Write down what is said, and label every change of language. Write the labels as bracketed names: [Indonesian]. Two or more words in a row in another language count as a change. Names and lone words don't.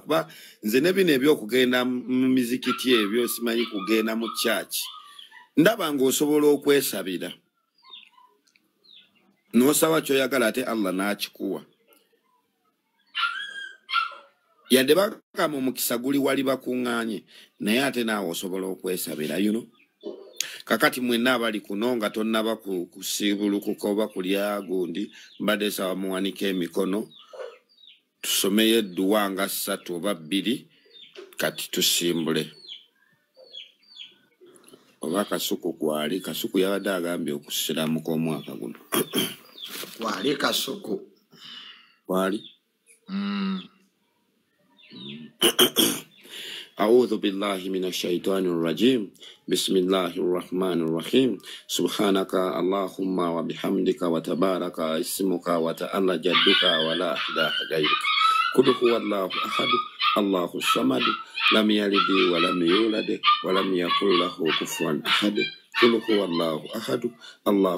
[Ganda] Kuba nze ne bino ebyokugenda mu mizikiti ebyo simanyi kugenda mu church. Ndaba ng'osobola okwesabira. N'osaba ky'oyagala ate Allah n'akikuwa. Yadde bakama omukisa guli wali bakuŋŋaanye naye ate naawe osobola okwesabira, [English] you know? [Ganda] Kakati mwenna abali kuno nga tonnaba kusibulukuka oba kulya gundi mbadde sawa muwanika emikono tusomeyo edduwa nga 3 oba 2 kati tusimbule. oba Kasuku gwali Kasuku yabadde agambye okusiramuka omwaka guno gwali Kasuku [Arabic] gwali أعوذ بالله من الشيطان الرجيم بسم الله الرحمن الرحيم سبحانك اللهم وبحمدك وتبارك اسمك وتعالى جدك ولا إله غيرك قل هو الله أحد الله الصمد لم يلد ولم يولد ولم يكن له كفوا أحد قل هو الله أحد الله